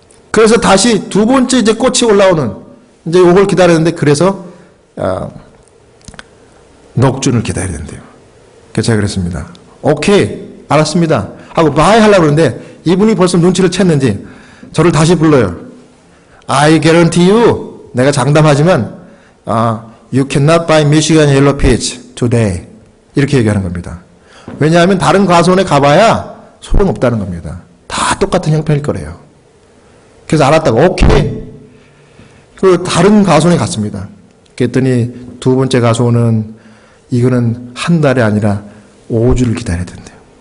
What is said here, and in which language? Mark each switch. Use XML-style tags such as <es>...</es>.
<ko>그래서 다시 두 번째 이제 꽃이 올라오는 이제 요걸 기다리는데 그래서 녹준을 기다려야 된대요. 그래서 제가 그랬습니다. 오케이, 알았습니다. 하고 바이 하려고 그러는데 이분이 벌써 눈치를 챘는지 저를 다시 불러요.</ko> <en>I guarantee you,</en> <ko>내가 장담하지만</ko> <en>you cannot buy Michigan Yellow Peach today.</en> <ko>이렇게 얘기하는 겁니다. 왜냐하면 다른 과수원에 가봐야 소용없다는 겁니다. 다 똑같은 형편일 거래요. 그래서 알았다고 오케이. 그 다른 과수원에 갔습니다. 그랬더니 두 번째 과수원은 이거는 한 달이 아니라 5주를 기다려야 된대요.</ko>